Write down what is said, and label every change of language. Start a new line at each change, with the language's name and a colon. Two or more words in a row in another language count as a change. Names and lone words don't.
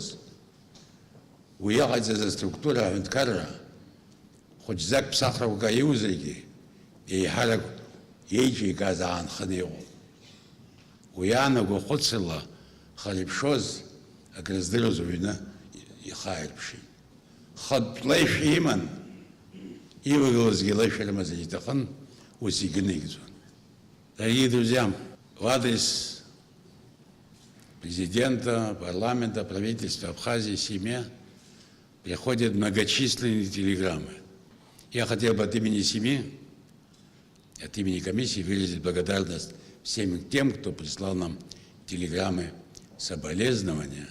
Abkhazian: Уи иҟаиҵаз аструктура аҳәынҭқарра хәыҷӡак ԥсахрақәак аиузаргьы еиҳарак еиҿикааз аанханы иҟоуп. Уи аанаго хәыцрала хара иԥшоз акрыздыруаз уҩны ихааирԥшит. Хатә лаишәа иман, илагылазгьы лаишәа рымазар иҭахын, ус игәныигӡон.
Russian: Дорогие друзья, в адрес президента, парламента, правительства Абхазии, семье приходят многочисленные телеграммы. Я хотел бы от имени семьи, от имени комиссии выразить благодарность всем тем, кто прислал нам телеграммы соболезнования.